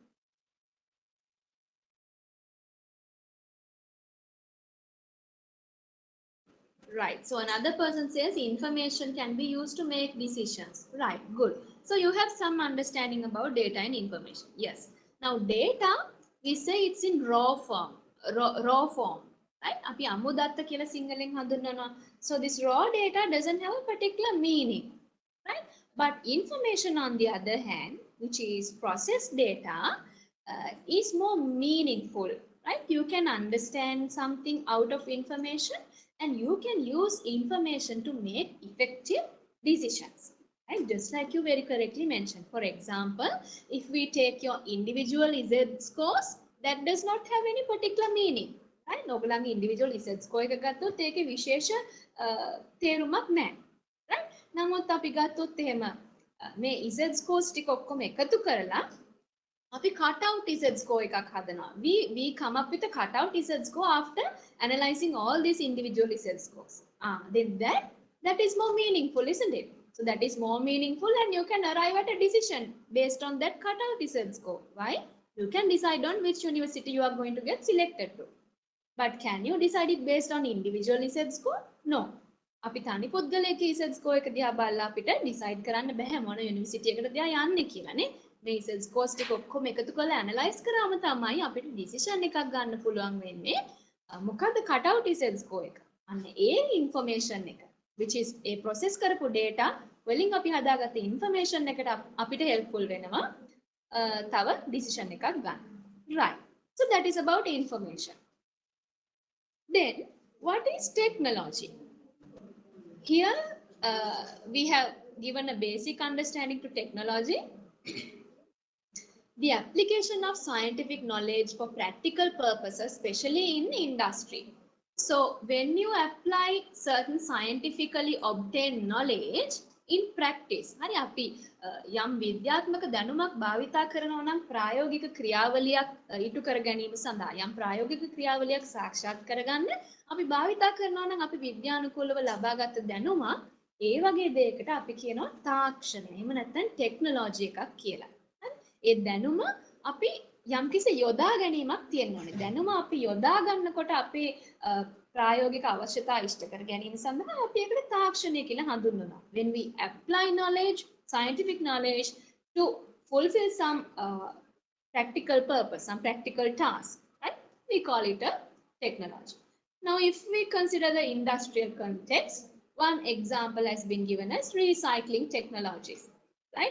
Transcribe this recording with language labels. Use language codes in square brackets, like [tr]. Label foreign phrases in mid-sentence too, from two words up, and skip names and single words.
[en] Right. So another person says information can be used to make decisions. Right. Good. So you have some understanding about data and information. Yes. Now data, we say it's in raw form. Raw form. Right? [si] අපි අමුදත්ත කියලා සිංහලෙන් හඳුන්වනවා. [en] So this raw data doesn't have a particular meaning. Right? But information on the other hand, which is processed data, is more meaningful. Right? You can understand something out of information and you can use information to make effective decisions. Right? Just like you very correctly mentioned. For example, if we take your individual Z scores, that does not have any particular meaning. [si] Right? ඔයගොල්ලන්ගේ [en] individual Z score [si] එක ගත්තොත් ඒකේ විශේෂ තේරුමක් නැහැ. Right? නමුත් අපි ගත්තොත් එහෙම මේ Z scores ටික ඔක්කොම එකතු කරලා අපි [en] cutout Z score [si] එකක් හදනවා. [en] We come up with a cutout Z score after analyzing all these individual Z scores. Then that That is more meaningful, isn't it? So that is more meaningful, and you can arrive at a decision based on that cutout result score. Why? You can decide on which university you are going to get selected to. But can you decide it based on individual result score? No. [si] අපි තනි පුද්ගලයෙක් [en] result score [si] එක දිහා බලලා අපිට decide කරන්න බෑ මොන university එකකටද එයා යන්නේ කියලා නේ. මේ [en] result scores [si] ටික ඔක්කොම එකතු කරලා analyze කරාම තමයි අපිට decision එකක් ගන්න පුළුවන් වෙන්නේ. මොකද්ද [en] cutout result score [si] එක? අන්න ඒ information එක [en] which is a process [si] කරපු data වලින් අපි හදාගත්ත information එකට අපිට helpful වෙනවා තව decision එකක් ගන්න. [en] Right. So that is about information. Then what is technology? Here we have given a basic understanding to technology. The application of scientific knowledge for practical purposes, especially in industry. So when you apply certain scientifically obtained knowledge in practice, [si] හරි අපි යම් විද්‍යාත්මක දැනුමක් භාවිතා කරනවා නම් ප්‍රායෝගික ක්‍රියාවලියක් ඊටු කර ගැනීම සඳහා යම් ප්‍රායෝගික ක්‍රියාවලියක් සාක්ෂාත් කරගන්න අපි භාවිතා කරනවා නම් අපි විද්‍යානුකූලව ලබාගත් දැනුම ඒ වගේ දෙයකට අපි කියනවා තාක්ෂණය. එහෙම නැත්නම් ටෙක්නොලොජි එකක් කියලා. ඒ දැනුම අපි යම්කිසි යොදා ගැනීමක් තියෙන්න ඕනේ. දැනුම අපි යොදා ගන්නකොට අපේ ප්‍රායෝගික අවශ්‍යතා ඉෂ්ට කර ගැනීම සඳහා අපි ඒකට තාක්ෂණය කියලා හඳුන්වනවා. [en] When we apply knowledge, scientific knowledge to fulfill some practical purpose, some practical task, right? We call it a technology. Now, if we consider the industrial context, one example has been given as recycling technologies, right?